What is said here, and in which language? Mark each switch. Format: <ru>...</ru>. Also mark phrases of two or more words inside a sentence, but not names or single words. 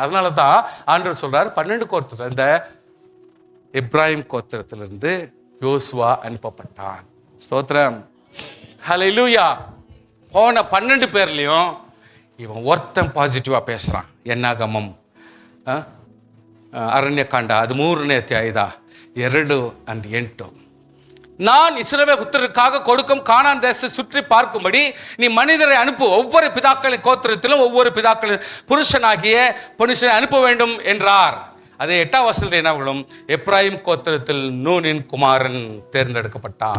<ta>அதனால தான் ஆண்டவர் சொல்றாரு 12 கோத்திரம், இந்த எப்ராஹிம் கோத்திரத்திலிருந்து யோசுவா அனுப்பப்பட்டான். ஸ்தோத்திரம், ஹல்லேலூயா. போன 12 பேர்லையும் இவன் ஒருத்தன் பாசிட்டிவா பேசுறான்.</ta> <kn>என்னாகமம் ಅರಣ್ಯಕಾಂಡ 13ನೇ ಅಧ್ಯಾಯದ 2 and 8.</kn> <ta>நான் இஸ்ரவேல் புத்திரருக்காக கொடுக்கும் கானான் தேசத்தை சுற்றி பார்க்கும்படி நீ மனிதரை அனுப்பு, ஒவ்வொரு பிதாக்களின் கோத்திரத்திலும் ஒவ்வொரு புருஷனை அனுப்ப வேண்டும் என்றார். அதே 8ஆம் வசனத்தில் என்ன விடும்? எப்ராஹிம் கோத்திரத்தில் நூனின் குமாரன் தேர்ந்தெடுக்கப்பட்டான்.</ta>